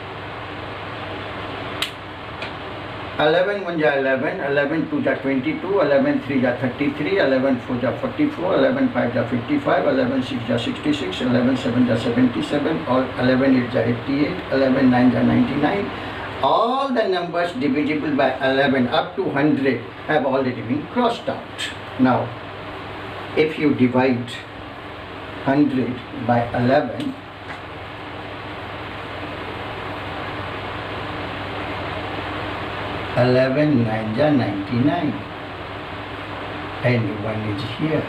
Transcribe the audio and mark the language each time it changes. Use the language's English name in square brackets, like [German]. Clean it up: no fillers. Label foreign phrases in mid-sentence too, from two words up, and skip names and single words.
[Finnish] 11 1 ja 11, 11 2 ja 22, 11 3 ja 33, 11 4 ja 44, 11 5 ja 55, 11 6 ja 66, 11 7 ja 77, or 11 8 ja 88, 11 9 ja 99. [English] All the numbers divisible by 11 up to 100 have already been crossed out. Now, if you divide 100 by 11, eleven 9 ja 99, and 1 is here.